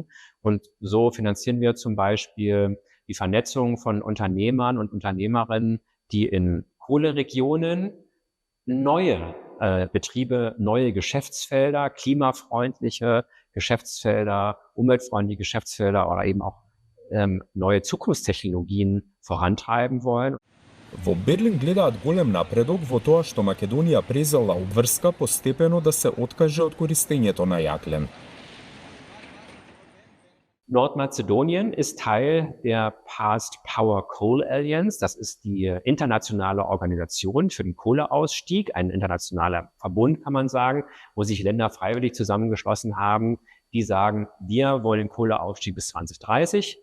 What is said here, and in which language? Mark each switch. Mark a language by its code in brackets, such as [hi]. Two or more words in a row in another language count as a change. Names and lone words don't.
[de] Und so finanzieren wir zum Beispiel die Vernetzung von Unternehmern und Unternehmerinnen, die in Kohleregionen neue Betriebe, neue Geschäftsfelder, klimafreundliche Geschäftsfelder, umweltfreundliche Geschäftsfelder oder eben auch neue Zukunftstechnologien vorantreiben wollen. [mk] Во Берлин гледаат голем напредок во тоа што Македонија презела обврска постепено да се откаже од користењето на јаглен. [de] Nordmazedonien ist Teil der Past Power Coal Alliance. Das ist die internationale Organisation für den Kohleausstieg, ein internationaler Verbund, kann man sagen, wo sich Länder freiwillig zusammengeschlossen haben, die sagen, wir wollen den Kohleausstieg bis 2030.